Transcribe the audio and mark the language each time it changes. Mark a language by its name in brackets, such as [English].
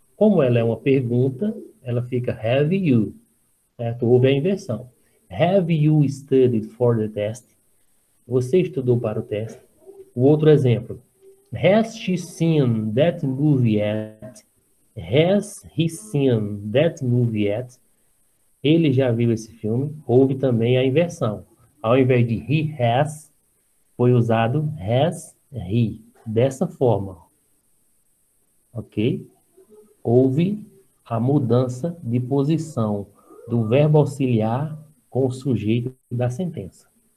[Portuguese] Como ela é uma pergunta, ela fica have you. Certo? Houve a inversão. [English] Have you studied for the test? [Portuguese] Você estudou para o teste? O outro exemplo. [English] Has she seen that movie yet? Has he seen that movie yet? [Portuguese] Ele já viu esse filme. Houve também a inversão. Ao invés de he has, foi usado has he. Dessa forma. Ok? Houve a mudança de posição do verbo auxiliar com o sujeito da sentença.